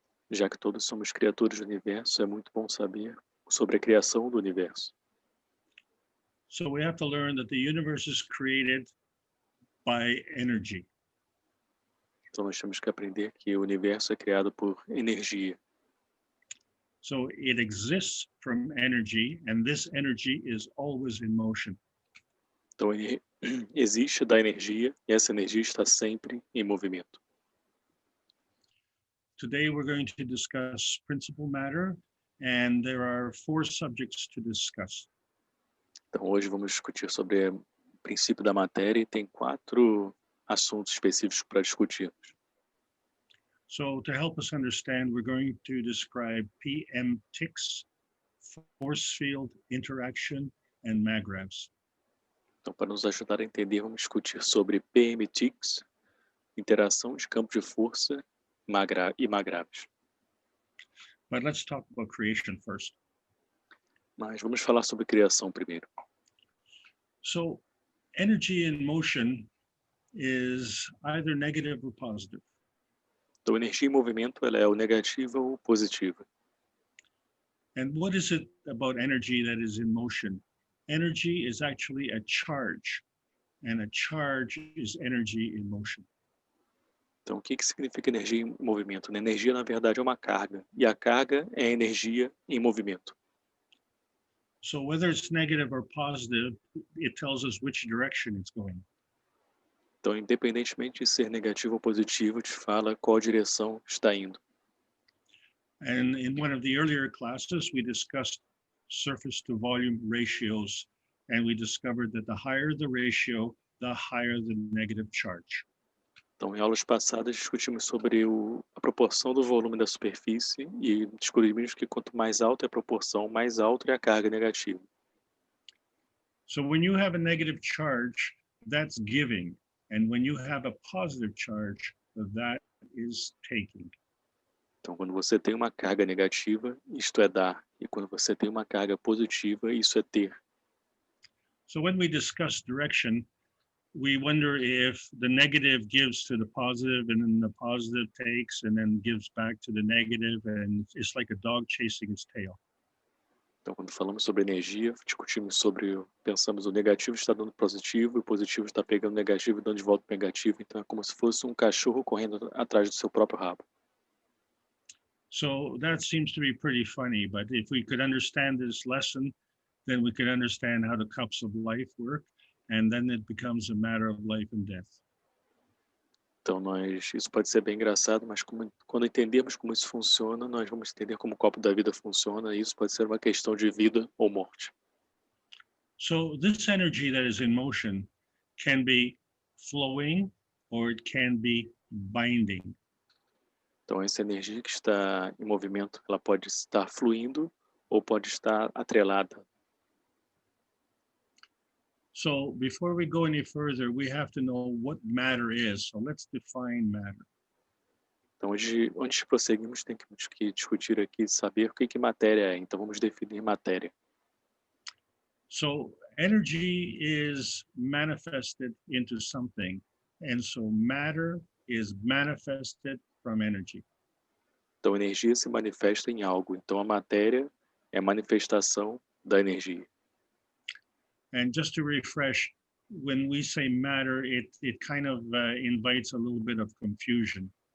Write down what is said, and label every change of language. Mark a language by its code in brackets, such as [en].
[pt] Já que todos somos criaturas do universo, é muito bom saber sobre a criação do universo. [en] So we have to learn that the universe is created by energy. [pt] Então nós temos que aprender que o universo é criado por energia. [en] So it exists from energy, and this energy is always in motion. [pt] Então ele existe da energia e essa energia está sempre em movimento. [en] Today we're going to discuss principal matter, and there are 4 subjects to discuss. [pt] Então hoje vamos discutir sobre o princípio da matéria e tem 4 assuntos específicos para discutirmos. [en] So to help us understand, we're going to describe PM ticks, force field interaction, and Magravs. [pt] Então, para nos ajudar a entender, vamos discutir sobre PMTICs, interação de campo de força e Magravs. [en] But let's talk about creation first. [pt] Mas vamos falar sobre criação primeiro. [en] So energy in motion is either negative or positive. [pt] Então, energia em movimento, ela é ou negativa ou positiva. [en] And what is it about energy that is in motion? Energy is actually a charge, and a charge is energy in motion. [pt] Então, o que significa energia em movimento? A energia, na verdade, é uma carga, e a carga é energia em movimento. [en] So whether it's negative or positive, it tells us which direction it's going. [pt] Então, independentemente de ser negativo ou positivo, te fala qual direção está indo. [en] And in one of the earlier classes, we discussed surface to volume ratios, and we discovered that the higher the ratio, the higher the negative charge. [pt] Então, em aulas passadas, discutimos sobre a proporção do volume da superfície e descobrimos que quanto mais alta é a proporção, mais alta é a carga negativa. [en] So when you have a negative charge, that's giving. And when you have a positive charge, that is taking. [pt] Então, quando você tem uma carga negativa, isto é dar. E quando você tem uma carga positiva, isso é ter. [en] So when we discuss direction, we wonder if the negative gives to the positive, and then the positive takes and then gives back to the negative, and it's like a dog chasing its tail. [pt] Então, quando falamos sobre energia, discutimos sobre, pensamos o negativo está dando positivo, e o positivo está pegando o negativo e dando de volta o negativo. Então, é como se fosse um cachorro correndo atrás do seu próprio rabo. [en] So that seems to be pretty funny, but if we could understand this lesson, then we could understand how the cups of life work, and then it becomes a matter of life and death. [pt] Então, isso pode ser bem engraçado, mas quando entendermos como isso funciona, nós vamos entender como o copo da vida funciona, e isso pode ser uma questão de vida ou morte. [en] So this energy that is in motion can be flowing or it can be binding. [pt] Então, essa energia que está em movimento, ela pode estar fluindo ou pode estar atrelada. [en] So before we go any further, we have to know what matter is. So let's define matter. [pt] Então, antes de prosseguirmos, temos que discutir aqui, saber o que matéria é. Então, vamos definir matéria. [en] So energy is manifested into something, and so matter is manifested from energy. [pt] Então, energia se manifesta em algo. Então, a matéria é a manifestação da energia. [en] And just to refresh, when we say matter, it kind of invites a little bit of confusion.